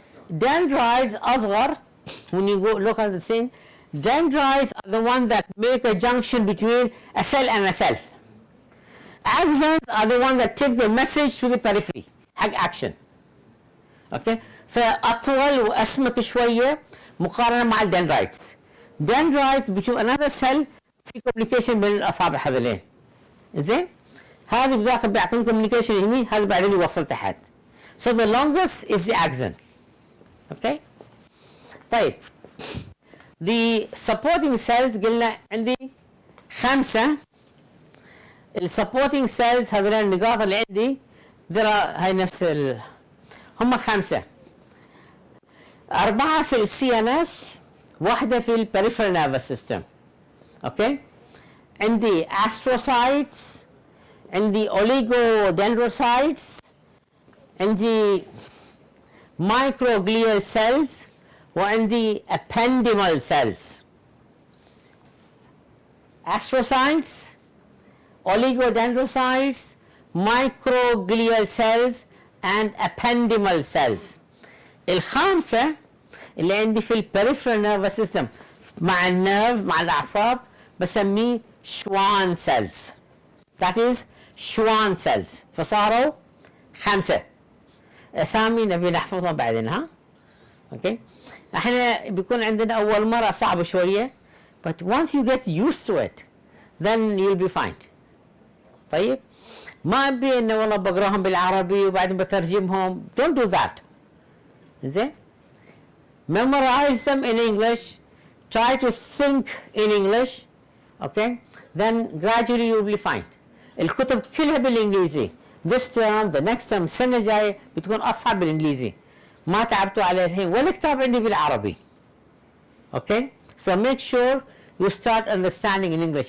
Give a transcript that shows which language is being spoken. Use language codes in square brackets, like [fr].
[en] Dendrites [ar] أصغر. [en] When you go look at the thing, dendrites are the ones that make a junction between a cell and a cell. Axons are the ones that take the message to the periphery [ar] حق [en] action. Okay. [ar] فأطول وأسمك شوية مقارنة مع الدندرايتس. dendrites بتشوف [en] another cell [ar] في communication بين الأصابع هذولين. زين؟ هذا بذاك بيعطيني communication هني، هذا بعدين يوصل تحت. [en] So the longest is the axon. Okay. [ar] طيب. [en] The supporting cells [ar] قلنا عندي [en] 5. [ar] السبورتنج cells هذول النقاط اللي عندي هاي نفس هم 5. [en] 4 [ar] في [en] CNS، 1 في peripheral nervous system. [ar] اوكي. عندي astrocytes، عندي oligodendrocytes، عندي microglial cells، وعندي ependymal cells. [en] astrocytes، oligodendrocytes, microglial cells and ependymal cells. [ar] الخامسة اللي عندي في [en] peripheral nervous system [ar] مع النيرف مع الأعصاب بسميه Schwann cells. [en] That is Schwann cells. [ar] فصاروا 5 أسامي نبي نحفظهم بعدين. ها اوكي. احنا بيكون عندنا أول مرة صعبة شوية [en] but once you get used to it then you'll be fine. [ar] طيب ما ابي انه والله بقراهم بالعربي وبعدين بترجمهم. [en] don't do that. [ar] زين. [en] memorize them in English, try to think in English, okay, then gradually you'll be fine. [ar] الكتب كلها بالانجليزي. [en] this term the next term [ar] السنه الجايه بتكون اصعب بالانجليزي. ما تعبتوا عليه الحين ولا كتاب عندي بالعربي. [en] okay, so make sure you start understanding in English.